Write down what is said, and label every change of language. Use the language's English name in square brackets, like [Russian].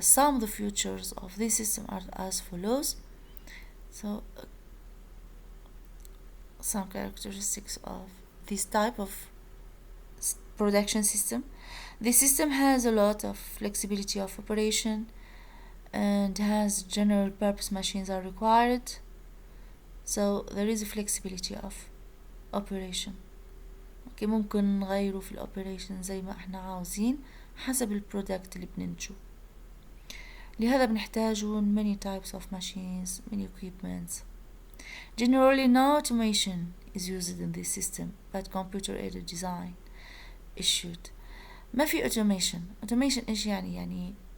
[English] Some of the features of this system are as follows. So some characteristics of this type of production system: the system has a lot of flexibility of operation and has general purpose machines are required, so there is a flexibility of operation. [Arabic] اوكي، ممكن نغيره في الاوبريشن زي ما احنا عاوزين حسب البرودكت اللي بننتجه. لهذا بنحتاجون [English] many types of machines, many equipments. Generally no automation is used in this system, but computer aided design issued. [Arabic] ما في automation. automation ايش يعني